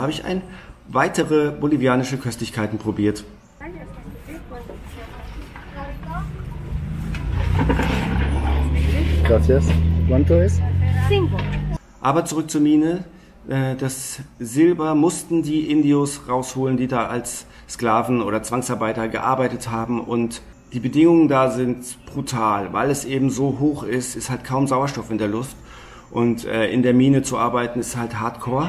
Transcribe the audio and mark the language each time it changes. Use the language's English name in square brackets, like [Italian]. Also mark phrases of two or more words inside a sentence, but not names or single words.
[German] Habe ich weitere bolivianische Köstlichkeiten probiert. [Spanish] Gracias. ¿Cuánto es? 5. [German] Aber zurück zur Mine. Das Silber mussten die Indios rausholen, die da als Sklaven oder Zwangsarbeiter gearbeitet haben. Und die Bedingungen da sind brutal, weil es eben so hoch ist halt kaum Sauerstoff in der Luft. Und in der Mine zu arbeiten ist halt Hardcore.